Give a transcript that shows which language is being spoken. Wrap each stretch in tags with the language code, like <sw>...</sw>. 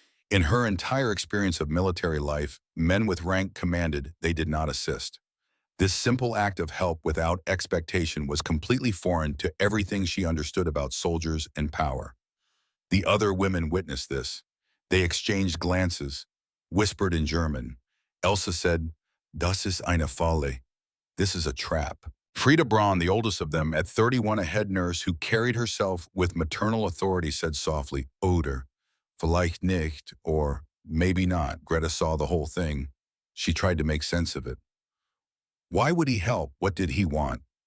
<en>In her entire experience of military life, men with rank commanded, they did not assist. This simple act of help without expectation was completely foreign to everything she understood about soldiers and power. The other women witnessed this. They exchanged glances, whispered in German. Elsa said,</en> <de>"Das ist eine Falle."</de> <en>This is a trap. Frieda Braun, the oldest of them, at 31, a head nurse who carried herself with maternal authority, said softly,</en> <de>"Oder, vielleicht nicht,"</de> <en>or maybe not. Greta saw the whole thing. She tried to make sense of it. Why would he help? What did he want?</en>